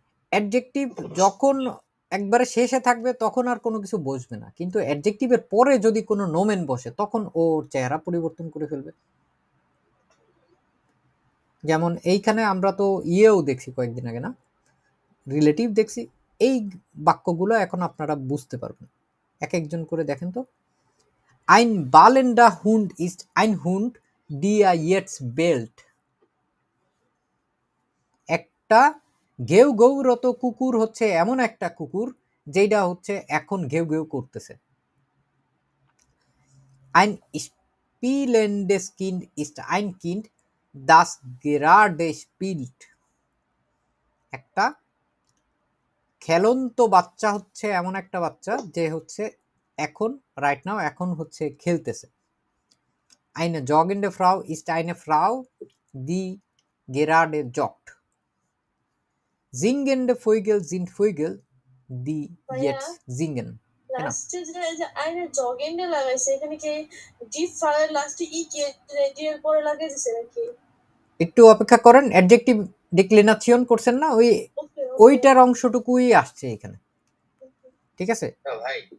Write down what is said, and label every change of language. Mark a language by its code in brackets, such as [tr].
[bn] Adjective যখন একবারে শেষে থাকবে তখন আর কোনো কিছু বসবে না, কিন্তু অ্যাডজেক্টিভের পরে যদি কোনো নোমেন বসে তখন ওর চেহারা পরিবর্তন করে ফেলবে। যেমন এইখানে আমরা তো ইয়েও দেখছি কয়েকদিন আগে, না রিলেটিভ দেখছি। এই বাক্যগুলো এখন আপনারা বুঝতে পারবেন, এক একজন করে দেখেন তো। [de] Ein ballender Hund ist ein Hund, der jetzt bellt. [bn] একটা ঘেউ ঘেউরত কুকুর হচ্ছে এমন একটা কুকুর যেটা হচ্ছে এখন ঘেউ ঘেউ করতেছে। [de] Ein spielendes Kind ist ein Kind, das gerade spielt. [bn] একটা খেলন্ত বাচ্চা হচ্ছে এমন একটা বাচ্চা যে হচ্ছে এখন [en] right now [bn] এখন হচ্ছে খেলতেছে। [de] Eine joggende Frau ist eine Frau, die gerade joggt. Singende Vögel sind Vögel, die jetzt singen. [bn] লাস্টে যে আইনে জগেন্ডে লাগাইছে, এখানে কি ডিপ ফারের লাস্টে ই কে ডি এর পরে লাগিয়ে দিছে নাকি? একটু অপেক্ষা করেন, অ্যাডজেক্টিভ ডিক্লিনেশন করছেন না, ওই ওকে ওইটার অংশটুকুই আসছে এখানে, ঠিক আছে? ভাই